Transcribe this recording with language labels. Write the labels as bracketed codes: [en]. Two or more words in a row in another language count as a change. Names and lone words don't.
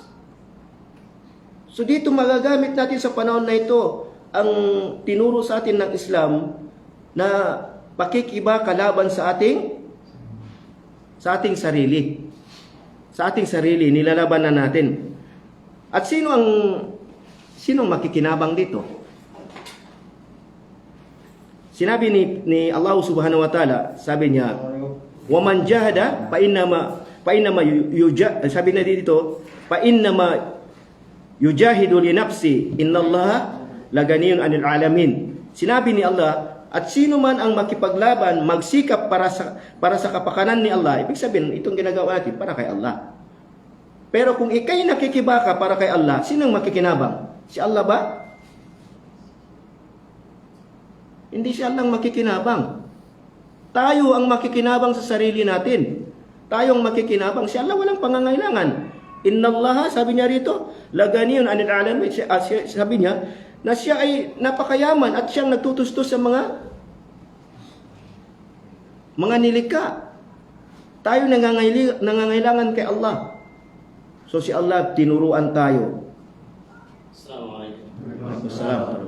[tl] So dito magagamit natin sa panahon na ito ang tinuro sa atin ng Islam na pakikiba kalaban sa ating sarili. Sa ating sarili, nilalabanan natin. At sinong makikinabang dito? Sinabi ni Allah [ar] سبحانه وتعالى, [tl] sabi niya, [ar] "ومن جاهد فإنما [tl] sabi na dito, [ar] "فإنما يجاهد لنفسه، إن الله لغني عن العالمين." [tl] Sinabi ni Allah, at sino man ang makipaglaban, magsikap para sa kapakanan ni Allah, ibig sabihin, itong ginagawa natin para kay Allah. Pero kung ikay nakikibaka para kay Allah, sinong makikinabang? Si Allah ba? Hindi si Allah ang makikinabang. Tayo ang makikinabang sa sarili natin. Tayo ang makikinabang. Si Allah walang pangangailangan. [ar] إن الله, [tl] sabi niya rito, [ar] لغني عن العالمين. [tl] Sabi niya, na siya ay napakayaman at siyang nagtutustos sa mga nilikha. Tayo nangangailangan kay Allah. So si Allah tinuruan tayo. Assalamualaikum.